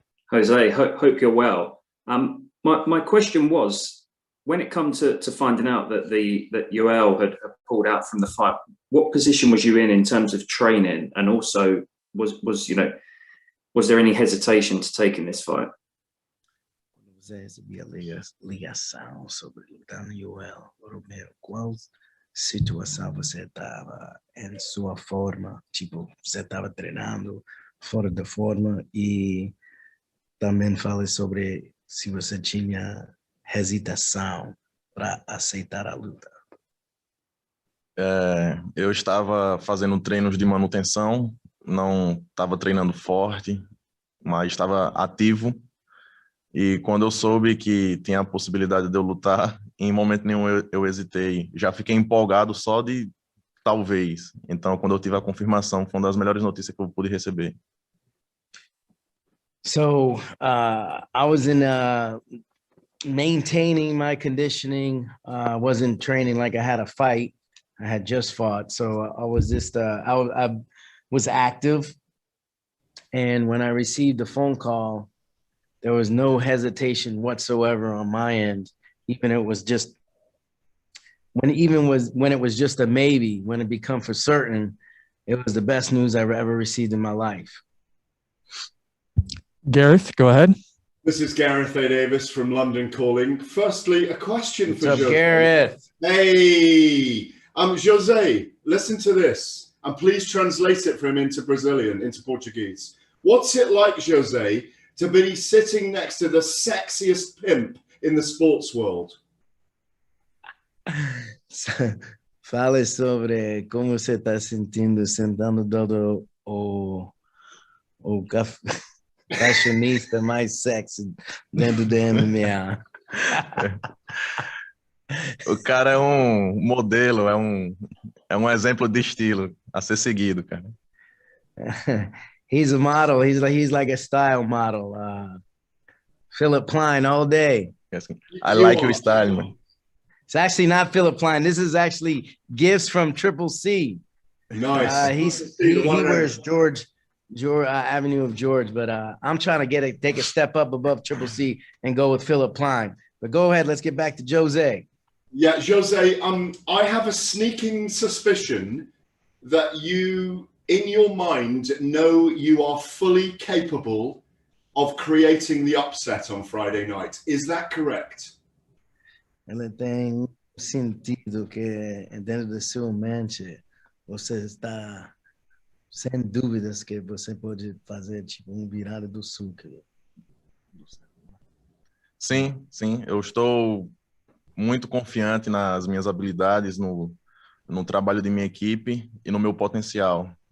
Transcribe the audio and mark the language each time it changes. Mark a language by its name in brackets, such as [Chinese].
[English] Jose, hope you're well. My question was, when it comes to finding out that Yoel had pulled out from the fight, what position was you in terms of training, and also was there any hesitation to taking this fight? [Portuguese] Você recebia ligação sobre lutar no Yoel Romero. Qual situação você estava em sua forma? Tipo, você estava treinando fora da forma, e também fale sobre se você tinha hesitação para aceitar a luta. Eu estava fazendo treinos de manutenção, não estava treinando forte, mas estava ativo. E quando eu soube que tinha a possibilidade de eu lutar, em momento nenhum eu hesitei. Já fiquei empolgado só de talvez. Então, quando eu tive a confirmação, foi uma das melhores notícias que eu pude receber. [English] So I was in maintaining my conditioning. Wasn't training like I had a fight. I had just fought, so I was just I was active, and when I received the phone call, there was no hesitation whatsoever on my end. Even it was just when it was just a maybe, when it become for certain, it was the best news I've ever received in my life. Gareth, go ahead. This is Gareth A. Davis from London calling. Firstly, a question for What's up, Jose. Gareth? Hey, Jose, listen to this, and please translate it for him into Brazilian, into Portuguese. What's it like, Jose, to be sitting next to the sexiest pimp in the sports world? [Portuguese] Fale sobre como você está sentindo sentando do o fashionista mais sexy dentro do MMA. O cara é um modelo, é um exemplo de estilo a ser seguido, cara. [English] He's a model. He's like a style model. Philip Plein all day. Yes. I like your style, man. It's actually not Philip Plein. This is actually gifts from Triple C. Nice. He wears George Avenue of George, but I'm trying to take a step up above Triple C and go with Philip Plein. But go ahead. Let's get back to Jose. Yeah, Jose, I have a sneaking suspicion that you, in your mind, know you are fully capable of creating the upset on Friday night. Is that correct? [Portuguese] Ela tem sentido que dentro da sua mente você está sem dúvidas que você pode fazer tipo virada do sul. Sim, eu estou muito confiante nas minhas habilidades, no trabalho de minha equipe e no meu potencial.